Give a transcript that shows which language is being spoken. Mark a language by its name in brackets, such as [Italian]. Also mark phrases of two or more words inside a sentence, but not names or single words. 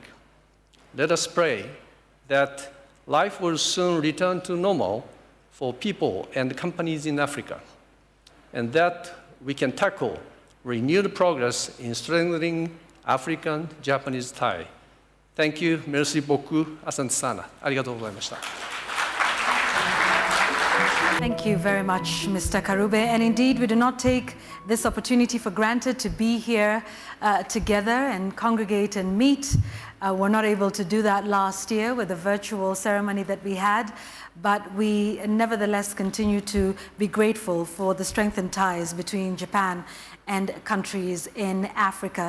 [English] Let us pray that life will soon return to normal for people and companies in Africa, and that we can tackle renewed progress in strengthening African-Japanese ties. Thank you. [French] Merci beaucoup. [Swahili] Asante sana. [Japanese] ありがとうございました。 [English] Thank you very much, Mr. Karube. And indeed, we do not take this opportunity for granted to be here together and congregate and meet. We're not able to do that last year with the virtual ceremony that we had, but we nevertheless continue to be grateful for the strengthened ties between Japan and countries in Africa.